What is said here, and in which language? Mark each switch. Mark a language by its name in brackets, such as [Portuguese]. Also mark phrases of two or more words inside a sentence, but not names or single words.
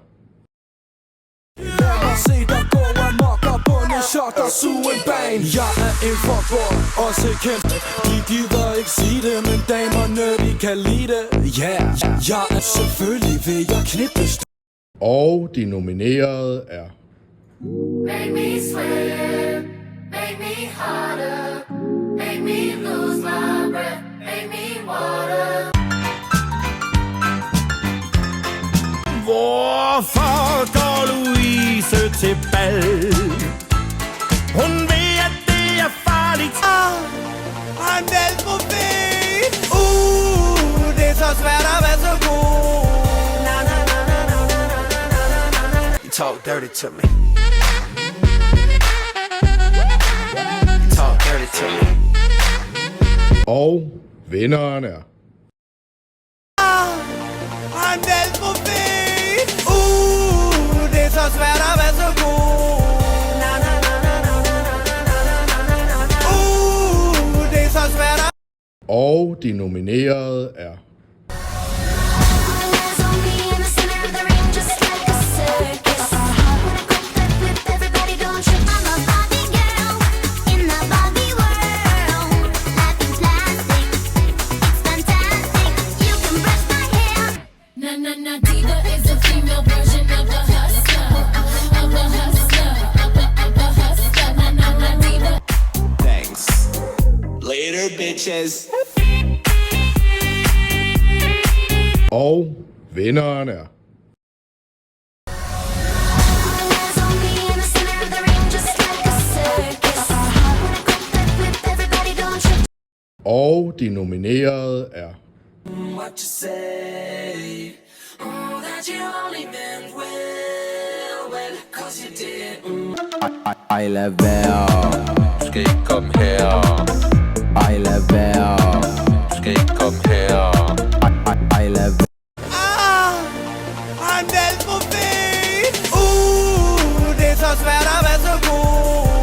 [Danish] Lad mig se dig gå amok og bunde shot og suge en bane. Jeg er en fuckboy, også kendt. De gider ikke sige det, men damerne de kan lide det. Yeah, jeg er selvfølgelig ved jeg knippes du. Og de nominerede er... [English] Make me sweat, make me harder, make me lose my breath, make me water. [Danish] Hvorfor går Louise til bal? Hun ved, at det er farligt. I'm alt for fedt. Det er så svært at være så god. [English] You talk dirty to me. You talk dirty to me. [Danish] Og vinderen er... I'm alt for fedt. Det er så svært at være så god. Det er så svært at... Og de nominerede er... [English] There's only in the center of the ring, just like a circus. When I crack that whip, everybody don't trip. I'm a Barbie girl in the Barbie world. Life in plastic, it's fantastic. You can brush my hair. Na na na, diva is a female version of a hustler, of a hustler, of a hustler. Na na na, diva. Thanks. Later, bitches. [Danish] Og vinderen er... [English] There's only in the center of the ring, just like a circus. When I crack that whip, everybody don't trip. [Danish] Og de nominerede er... [English] What you say? That you only meant well, cause you didn't. [Danish] Ej, lad være. Du skal ikke komme her. Ej, lad være. Du skal ikke komme her. Ej, lad være. I'm alt for fedt. Det er så svært at være så god.